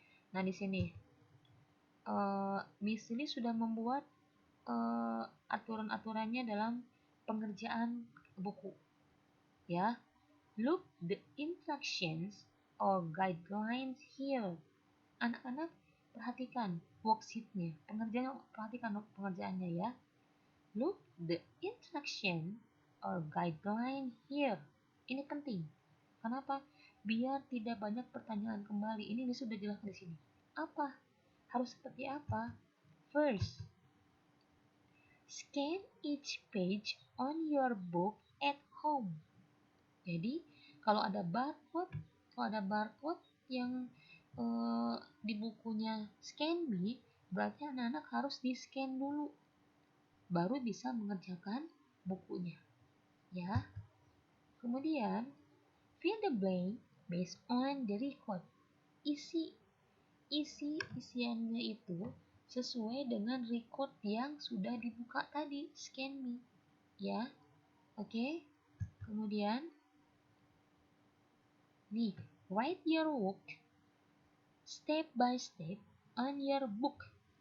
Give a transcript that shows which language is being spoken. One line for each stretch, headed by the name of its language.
Indonesian: Nah, di sini Miss Lily sudah membuat aturan-aturannya dalam pengerjaan buku.
English: Ya, look the instructions or guidelines here.
Indonesian: Anak-anak perhatikan worksheetnya, perhatikan pengerjaannya ya.
English: Look the instruction or guideline here.
Indonesian: Ini penting. Kenapa? Biar tidak banyak pertanyaan kembali. Ini sudah jelas di sini. Apa? Harus seperti apa?
English: First, scan each page on your book at home.
Indonesian: Jadi, kalau ada barcode yang di bukunya
English: scan me,
Indonesian: berarti anak-anak harus di-scan dulu, baru bisa mengerjakan bukunya. Ya. Kemudian,
English: fill the blank based on the record.
Indonesian: Isiannya itu sesuai dengan record yang sudah dibuka tadi,
English: scan me.
Indonesian: Ya. Oke. Kemudian nih,
English: write your work step by step on your book.